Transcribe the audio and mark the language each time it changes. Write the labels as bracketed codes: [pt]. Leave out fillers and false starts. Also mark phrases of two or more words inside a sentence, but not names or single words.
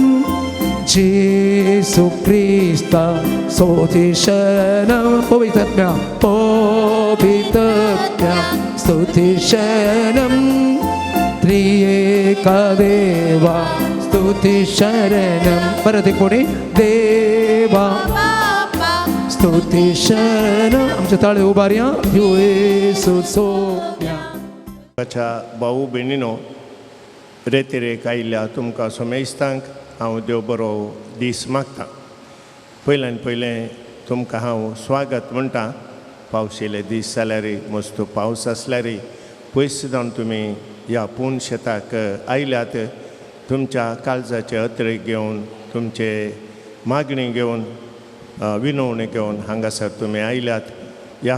[kok] जेसु क्रिस्ता स्तुति शरणम पवित्रात्म्या स्तुति शरणम त्रिएका देवा स्तुति शरणम परत कोणी देवा स्तुति शरणम आमच्या ताळे उबारया येसू सोम्या अच्छा भाऊ भयणीनो रेतेरेक आयिल्ल्या तुमकां सोमेस्तांक हांव देव बरो दीस मागतां पयल्यान पयलें तुमकां हांव स्वागत म्हणटा पावशिल्ले दीस जाल्यारय मस्त पावस आसल्यारय पयस जावन तुमी ह्या पूण शेताक आयल्यात तुमच्या काळजाचे अत्रे घेवन तुमचे मागणी घेवन विनवणी घेवन हांगासर तुमी आयल्यात ह्या